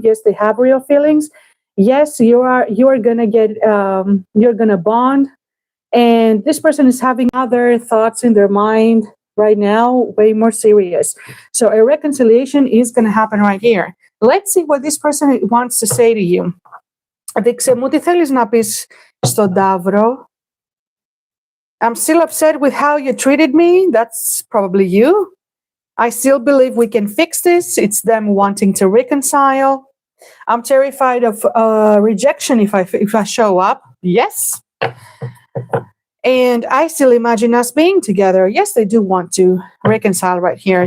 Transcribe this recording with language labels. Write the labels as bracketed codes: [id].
[en] Yes, they have real feelings. Yes, you are gonna get you're gonna bond. And this person is having other thoughts in their mind right now, way more serious. So a reconciliation is going to happen right here. Let's see what this person wants to say to you. [el] Δείξε μου τι θέλεις να πεις στον Ταύρο. [en] I'm still upset with how you treated me. That's probably you. I still believe we can fix this. It's them wanting to reconcile. I'm terrified of rejection if I show up. Yes. And I still imagine us being together. Yes, they do want to reconcile right here.